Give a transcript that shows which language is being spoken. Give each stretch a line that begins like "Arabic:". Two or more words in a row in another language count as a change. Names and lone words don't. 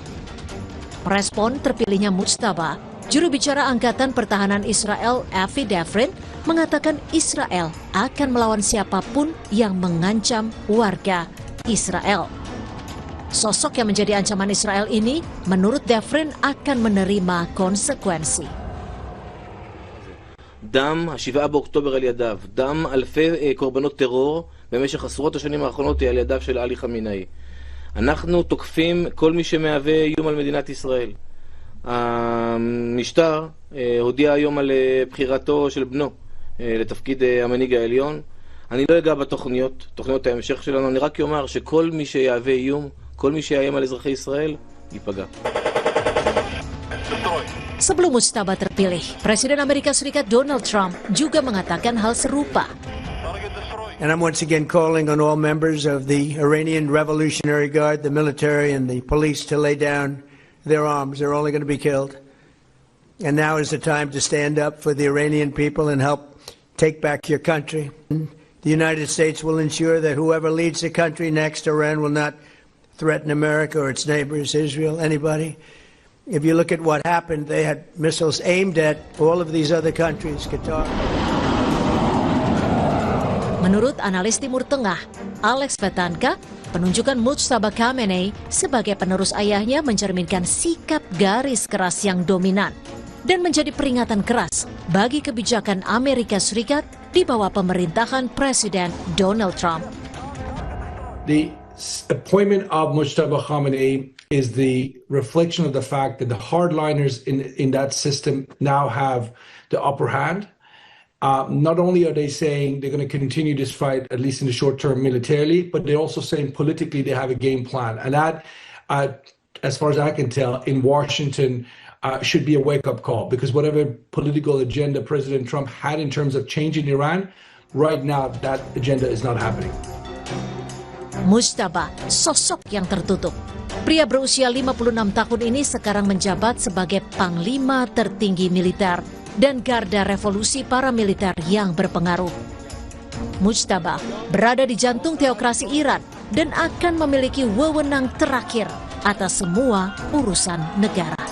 Indonesian: Merespon terpilihnya Mujtaba, juru bicara Angkatan Pertahanan Israel, Avi Davrin, mengatakan Israel akan melawan siapapun yang mengancam warga Israel. Sosok yang menjadi ancaman Israel ini, menurut Davrin, akan menerima konsekuensi.
Hebrew: דם ה-7 באוקטובר על ידיו, דם אלפי קורבנות טרור במשך עשרות השנים האחרונות על ידיו של עלי חמינאי. אנחנו תוקפים כל מי שמהווה איום על מדינת ישראל. המשטר הודיע היום על בחירתו של בנו לתפקיד המנהיג העליון. אני לא אגע בתוכניות, תוכניות ההמשך שלנו, אני רק אומר שכל מי שיהווה איום, כל מי שיאיים על אזרחי ישראל, ייפגע.
Indonesian: Sebelum Mujtaba terpilih, Presiden Amerika Serikat Donald Trump juga mengatakan hal serupa.
English: And I'm once again calling on all members of the Iranian Revolutionary Guard, the military and the police to lay down their arms. They're only going to be killed. And now is the time to stand up for the Iranian people and help take back your country. The United States will ensure that whoever leads the country next, Iran, will not threaten America or its neighbors, Israel, anybody. If you look at what happened, they had missiles aimed at all of these other countries, Qatar.
Indonesian: Menurut analis Timur Tengah, Alex Vetanka, penunjukan Mujtaba Khamenei sebagai penerus ayahnya mencerminkan sikap garis keras yang dominan dan menjadi peringatan keras bagi kebijakan Amerika Serikat di bawah pemerintahan Presiden Donald Trump.
English: The appointment of Mujtaba Khamenei is the reflection of the fact that the hardliners in that system now have the upper hand, Not only are they saying they're going to continue this fight, at least in the short term militarily, but they're also saying politically they have a game plan. And that, as far as I can tell, in Washington should be a wake-up call, because whatever political agenda President Trump had in terms of changing Iran, right now that agenda is not happening.
Indonesian: Mujtaba, sosok yang tertutup. Pria berusia 56 tahun ini sekarang menjabat sebagai Panglima tertinggi militer dan garda revolusi paramiliter yang berpengaruh. Mujtaba berada di jantung teokrasi Iran dan akan memiliki wewenang terakhir atas semua urusan negara.